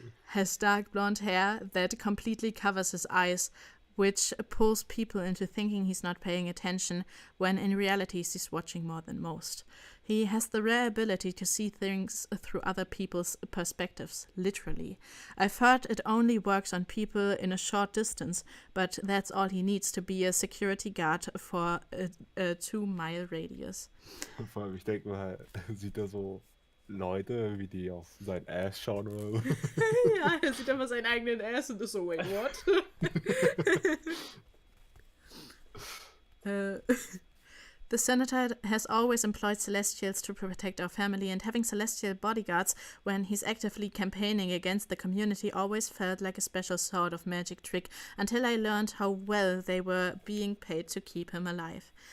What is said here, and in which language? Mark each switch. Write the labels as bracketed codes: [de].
[en] Has dark blonde hair that completely covers his eyes, which pulls people into thinking he's not paying attention, when in reality he's watching more than most. He has the rare ability to see things through other people's perspectives, literally. I've heard it only works on people in a short distance, but that's all he needs to be a security guard for a 2-mile radius. [de] Vor allem, ich denke mal, sieht er so Leute, wie die auf sein Ass schauen oder so. Ja, er sieht einfach seinen eigenen Ass und ist so, [en] wait, what? The senator has always employed Celestials to protect our family, and having Celestial bodyguards when he's actively campaigning against the community always felt like a special sort of magic trick, until I learned how well they were being paid to keep him alive.